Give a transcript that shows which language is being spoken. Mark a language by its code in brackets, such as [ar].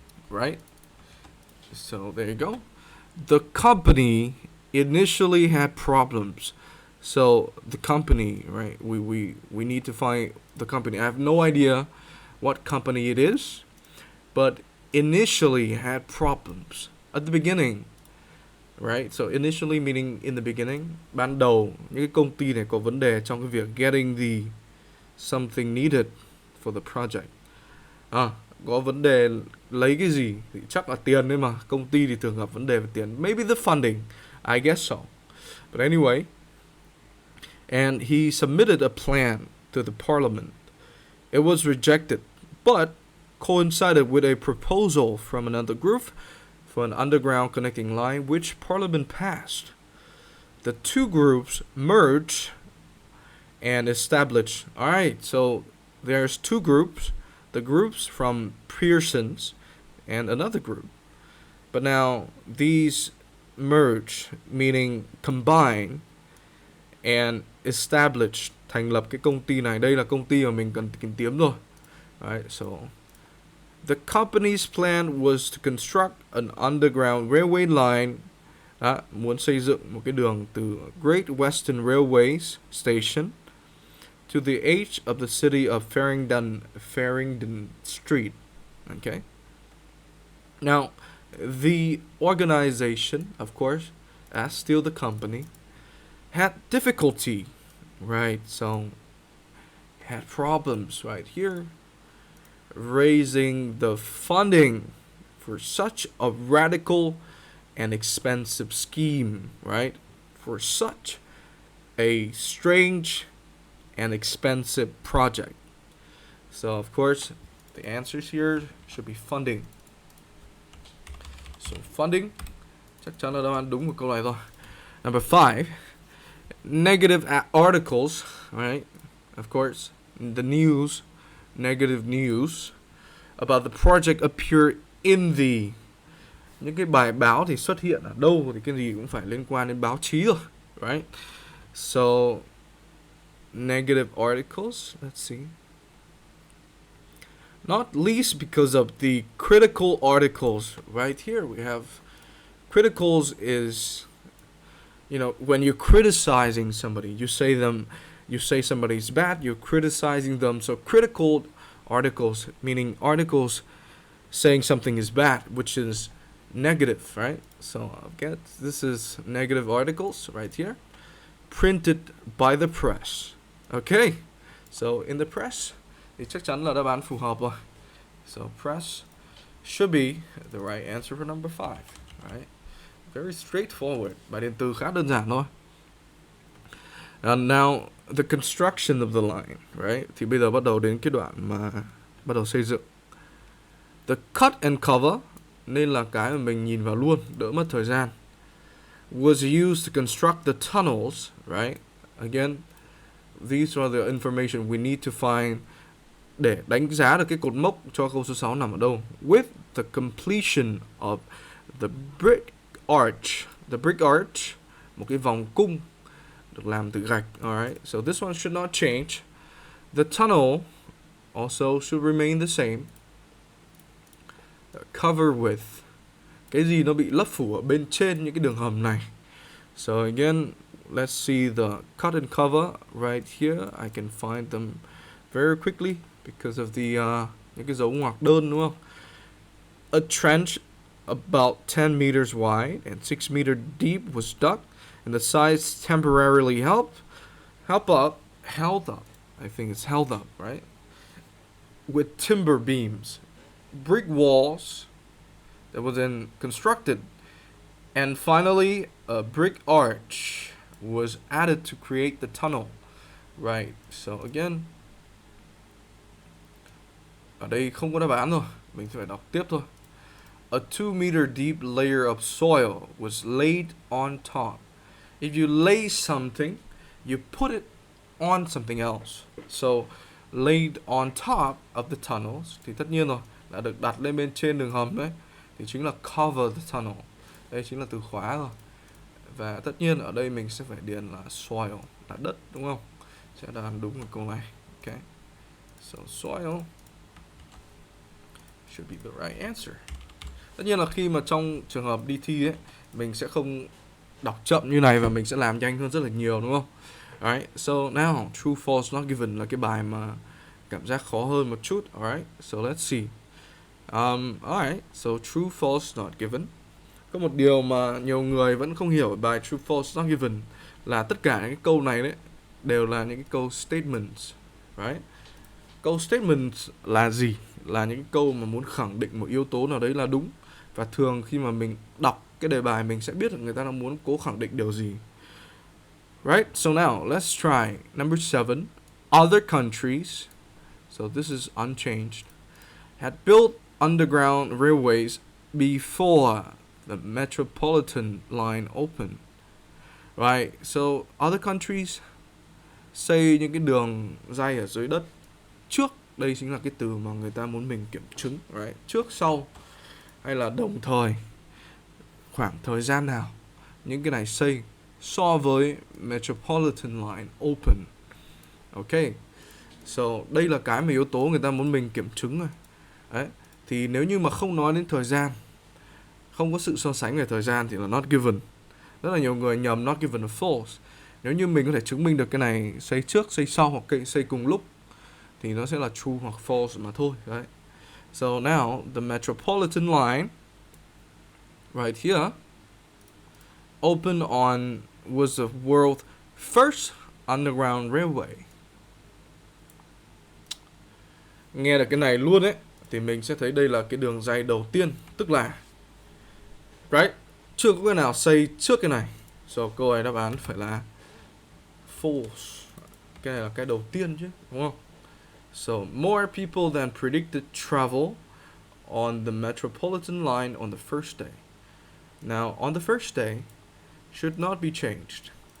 [en] Right? So, there you go. The company initially had problems. So the company, right? We need to find the company. I have no idea what company it is, but initially had problems at the beginning, right? So initially meaning in the beginning, [vi] ban đầu những cái công ty này có vấn đề trong cái việc [en] getting the something needed for the project. [vi] Có vấn đề lấy cái gì thì chắc là tiền đấy mà. Công ty thì thường gặp vấn đề về tiền. [en] Maybe the funding, I guess so. But anyway, and he submitted a plan to the parliament. It was rejected, but coincided with a proposal from another group for an underground connecting line, which parliament passed. The two groups merged and established. All right, so there's two groups. The groups from Pearson's and another group. But now these merge, meaning combine, and established, [vi] thành lập cái công ty này. Đây là công ty mà mình cần tìm kiếm rồi. [en] Right, so the company's plan was to construct an underground railway line. [vi] Muốn xây dựng một cái đường từ Great Western Railways Station [en] to the edge of the city of Farringdon Street. Okay. Now, the organization, of course, as still the company, had difficulty, right? So, had problems right here, raising the funding for such a radical and expensive scheme, right? For such a strange and expensive project. So, of course, the answers here should be funding. [vi] So, funding, chắc chắn là đáp án đúng của câu này thôi. [en] Number 5, negative articles, right? Of course, the news, negative news about the project appear in the. [vi] Những cái bài báo thì xuất hiện ở đâu thì cái gì cũng phải liên quan đến báo chí rồi, right? [en] So, negative articles, let's see. Not least because of the critical articles. Right here we have criticals is, you know, when you're criticizing somebody, you say somebody's bad, you're criticizing them. So critical articles, meaning articles saying something is bad, which is negative, right? So I guess this is negative articles right here, printed by the press. Okay, so in the press [vi] thì chắc chắn là đáp án phù hợp rồi. [en] So press should be the right answer for number 5. Right? Very straightforward. [vi] Bài điện từ khá đơn giản thôi. [en] And now the construction of the line, right? [vi] Thì bây giờ bắt đầu đến cái đoạn mà bắt đầu xây dựng. [en] The cut and cover, [vi] nên là cái mà mình nhìn vào luôn, đỡ mất thời gian, [en] was used to construct the tunnels, right? Again, these are the information we need to find [vi] để đánh giá được cái cột mốc cho câu số 6 nằm ở đâu. [en] With the completion of the brick arch. [vi] The brick arch, một cái vòng cung được làm từ gạch. [en] Alright, so this one should not change. The tunnel also should remain the same. [vi] Cover with, cái gì nó bị lấp phủ ở bên trên những cái đường hầm này. [en] So again, let's see the cut and cover right here. I can find them very quickly because of the [vi] những cái dấu ngoặc đơn, đúng không? [en] A trench about 10 meters wide and 6 meters deep was dug, and the sides temporarily held up, I think it's held up, right? With timber beams, brick walls that was then constructed, and finally a brick arch was added to create the tunnel, right? [vi] So again, ở đây không có đáp án rồi, mình sẽ phải đọc tiếp thôi. [en] A 2-meter deep layer of soil was laid on top. If you lay something, you put it on something else. So laid on top of the tunnels, [vi] thì tất nhiên rồi, đã được đặt lên bên trên đường hầm đấy, thì chính là [en] cover the tunnel. [vi] Đây chính là từ khóa rồi. Và tất nhiên ở đây mình sẽ phải điền là soil, là đất, đúng không? Sẽ đáp án đúng ở câu này. Okay. [en] So soil should be the right answer. [vi] Tất nhiên là khi mà trong trường hợp đi thi ấy, mình sẽ không đọc chậm như này và mình sẽ làm nhanh hơn rất là nhiều, đúng không? Alright, so now true false not given là cái bài mà cảm giác khó hơn một chút. [en] Alright, so let's see. Alright, so true false not given. [vi] Có một điều mà nhiều người vẫn không hiểu ở bài true false not given là tất cả những cái câu này đấy đều là những cái câu statements, right? Câu statements là gì? Là những câu mà muốn khẳng định một yếu tố nào đấy là đúng. Và thường khi mà mình đọc cái đề bài mình sẽ biết là người ta đang muốn cố khẳng định điều gì. [en] Right? So now, let's try. Number 7. Other countries, so this is unchanged, had built underground railways before the metropolitan line opened. Right? [vi] So, other countries xây những cái đường ray ở dưới đất trước. Đây chính là cái từ mà người ta muốn mình kiểm chứng, right? Trước, sau, hay là đồng thời, khoảng thời gian nào những cái này xây so với metropolitan line open. Ok, so đây là cái mà yếu tố người ta muốn mình kiểm chứng rồi. Đấy, thì nếu như mà không nói đến thời gian, không có sự so sánh về thời gian thì là not given. Rất là nhiều người nhầm not given là false. Nếu như mình có thể chứng minh được cái này xây trước, xây sau hoặc xây cùng lúc thì nó sẽ là true hoặc false mà thôi. Đấy. [en] So now the metropolitan line right here opened on was the world's first underground railway. [vi] Nghe được cái này luôn ấy thì mình sẽ thấy đây là cái đường ray đầu tiên, tức là right, chưa có cái nào xây trước cái này. So câu này đáp án phải là false. Cái này là cái đầu tiên chứ, đúng không? [en] So more people than predicted travel on the metropolitan line on the first day. Now on the first day should not be changed.